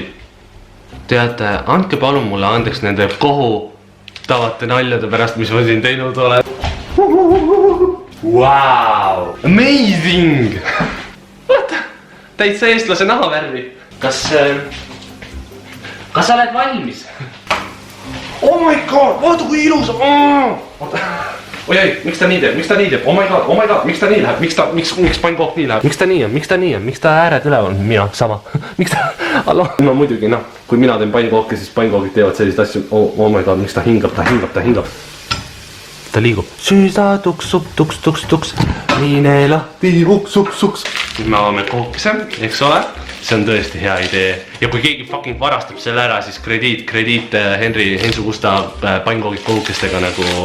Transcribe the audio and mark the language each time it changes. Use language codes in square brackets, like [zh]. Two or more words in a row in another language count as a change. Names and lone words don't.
[et] Teate, andke palun mulle andeks nende kohutavate naljade pärast, mis ma siin teinud olen. [en] Wow! Amazing! [et] Vaata, täitsa eestlase nahavärvi. Kas sa oled valmis? [en] Oh my god, [et] vaata kui ilus! Oi, miks ta nii teeb? [en] Oh my god, [et] miks ta nii läheb? Miks pannkook nii läheb? Miks ta nii on? Miks ta ääred üleval? Mina, sama. Miks ta... No muidugi, noh. Kui mina teen pannkooki, siis pannkookid teevad sellised asju. [en] Oh my god, [et] miks ta hingab? Ta ta liigub. Süüsa tuks, tuks, mine lahti, uks. nüüd me avame kookise, eks ole. See on tõesti hea idee. Ja kui keegi fucking varastab selle ära, siis krediit Hensu Gustav pannkoogid kookistega nagu.